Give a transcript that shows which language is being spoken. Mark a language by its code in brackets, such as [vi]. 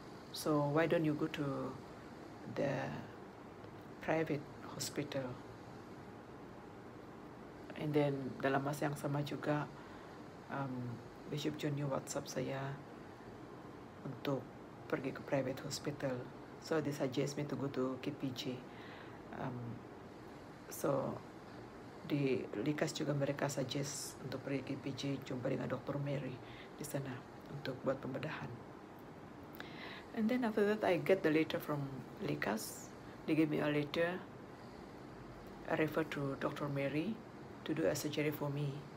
[en] So why don't you go to the private hospital? And then [ms] dalam masa yang sama juga Bishop John New WhatsApp saya untuk pergi ke private hospital. [en] So they suggest me to go to KPJ. [ms] So di Likas juga mereka suggest untuk pergi ke KPJ, jumpa dengan Dr. Mary di sana untuk buat pembedahan. [en] And then after that I get the letter from Likas. They gave me a letter. I refer to Dr. Mary to do a surgery for me.